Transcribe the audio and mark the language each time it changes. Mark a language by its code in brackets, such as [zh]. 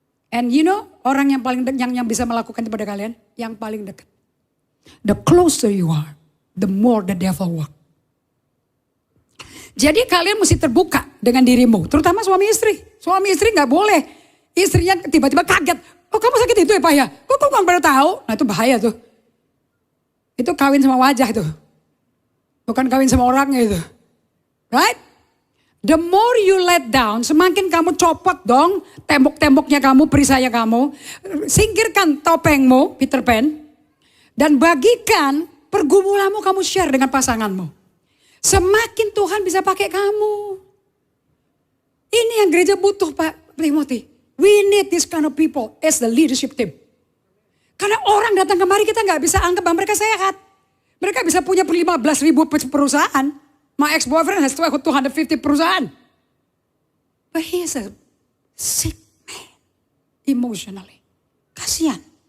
[en] And you know, [id] orang yang paling yang bisa melakukan itu pada kalian, yang paling dekat. [en] The closer you are, the more the devil work. [id] Jadi kalian mesti terbuka dengan dirimu, terutama suami istri. Suami istri nggak boleh. Istrinya tiba-tiba kaget. Oh, kamu sakit itu ya Pak ya? Kok kamu nggak pada tahu? Nah itu bahaya tuh. Itu kawin sama wajah tuh. Bukan kawin sama orangnya itu. Right? [en] The more you let down, [id] semakin kamu copot dong tembok-temboknya kamu, perisainya kamu. Singkirkan topengmu, Peter Pan. Dan bagikan pergumulanmu kamu share dengan pasanganmu. Semakin Tuhan bisa pakai kamu. Ini yang gereja butuh Pak Timothy. [en] We need this kind of people as the leadership team. [id] Karena orang datang kemari kita gak bisa anggap bahwa mereka sehat. Mereka bisa punya 15.000 perusahaan. [en] My ex-boyfriend has 250 perusahaan. But he is a sick man. Emotionally. [id] Kasihan.